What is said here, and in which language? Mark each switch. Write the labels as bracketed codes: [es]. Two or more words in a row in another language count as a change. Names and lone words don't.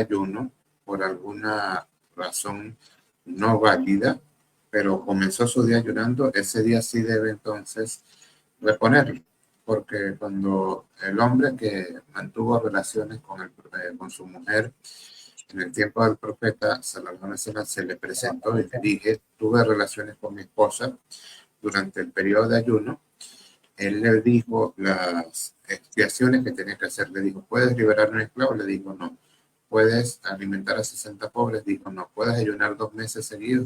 [es] ayuno por alguna razón no válida, pero comenzó su día ayunando, ese día sí debe entonces reponerlo, porque cuando el hombre que mantuvo relaciones con su mujer en el tiempo del profeta [ar] صلى الله عليه وسلم, [es] se le presentó y le dije, tuve relaciones con mi esposa durante el periodo de ayuno, él le dijo las expiaciones que tenía que hacer. Le dijo, ¿puedes liberar a un esclavo? Le dijo, no. ¿Puedes alimentar a 60 pobres? Dijo, no. ¿Puedes ayunar 2 meses seguidos?